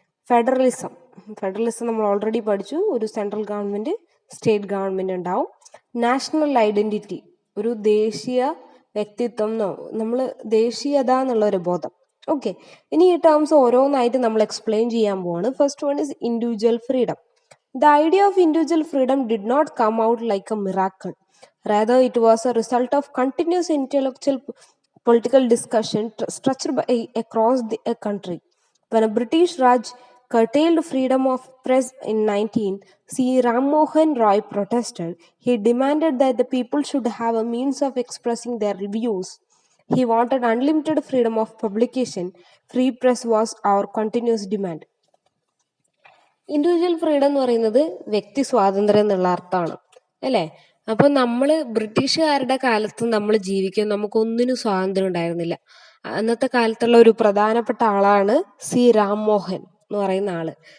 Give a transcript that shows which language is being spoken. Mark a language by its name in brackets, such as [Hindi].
[Malayalam] Federalism നമ്മൾ already പഠിച്ചു, ഒരു സെൻട്രൽ ഗവൺമെന്റ് സ്റ്റേറ്റ് ഗവൺമെന്റ് ഉണ്ടാവും. നാഷണൽ ഐഡന്റിറ്റി, ഒരു ദേശീയ വ്യക്തിത്വം നമ്മൾ ദേശീയത എന്നുള്ള ഒരു ബോധം. ഓക്കെ, ഇനി ഈ ടേംസ് ഓരോന്നായിട്ട് നമ്മൾ എക്സ്പ്ലെയിൻ ചെയ്യാൻ പോവാണ്. [English] First one is individual freedom. The idea of individual freedom did not come out like a miracle. Rather, it was a result of continuous intellectual political discussion stretched across a country. When a British Raj curtailed freedom of press in 19, C. Ram Mohan Roy protested. He demanded that the people should have a means of expressing their views. He wanted unlimited freedom of publication. Free press was our continuous demand. [Malayalam] Individual freedom എന്ന് പറയുന്നത് വ്യക്തി സ്വാതന്ത്ര്യം എന്നുള്ള അർത്ഥമാണ്, അല്ലേ? അപ്പൊ നമ്മള് ബ്രിട്ടീഷുകാരുടെ കാലത്ത് നമ്മൾ ജീവിക്കാൻ നമുക്കൊന്നിനും സ്വാതന്ത്ര്യം ഉണ്ടായിരുന്നില്ല. അന്നത്തെ കാലത്തുള്ള ഒരു പ്രധാനപ്പെട്ട ആളാണ് സി രാംമോഹൻ എന്ന് പറയുന്ന ആള്.